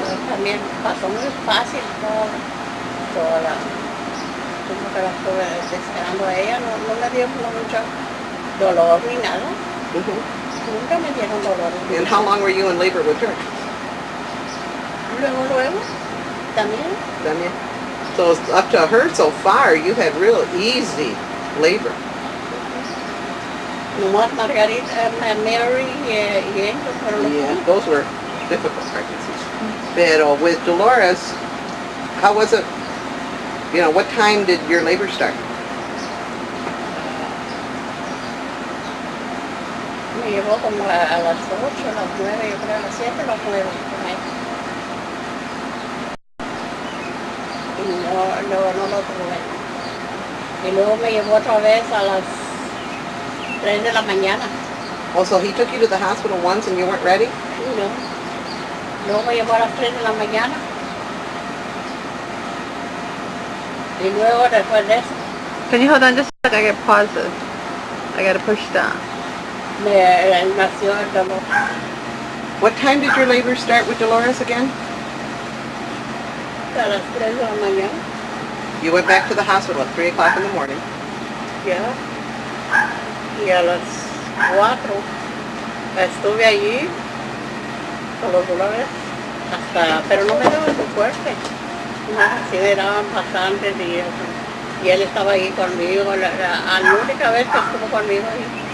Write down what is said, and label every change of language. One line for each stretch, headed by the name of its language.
Spanish: También pasó muy fácil toda la... Como que la estuve esperando a ella, no me dio mucho dolor ni nada. Nunca me dieron dolor.
English: And how long were you in labor with her?
Spanish: Luego, también. También.
English: So up to her so far, you had real easy labor.
Spanish: Nomás Margarita, Mary y ellos fueron los
English: Yeah, those were difficult pregnancies. Pero with Dolores, how was it? You know, what time did your labor start?
Spanish: Me llevó como a las 8, a las 9, yo creo, a las 7, a las 9. Y no lo tuve. Y luego me llevó otra vez a las 3 de la mañana.
English: Oh, so he took you to the hospital once and you weren't ready?
Spanish: No. Luego me llevó a las 3 de la mañana. Y luego después de eso,
English: Can you hold on just a second? I gotta pause this. I gotta push stop.
Spanish: me nació el dolor.
English: What time did your labor start with Dolores again?
Spanish: A las 3 de la mañana.
English: You went back to the hospital at 3 o'clock in the morning.
Spanish: Ya. Y a las 4 estuve allí con los dolores pero no me daban muy fuerte. Sí me daban bastantes y él estaba ahí conmigo, la única vez que estuvo conmigo ahí.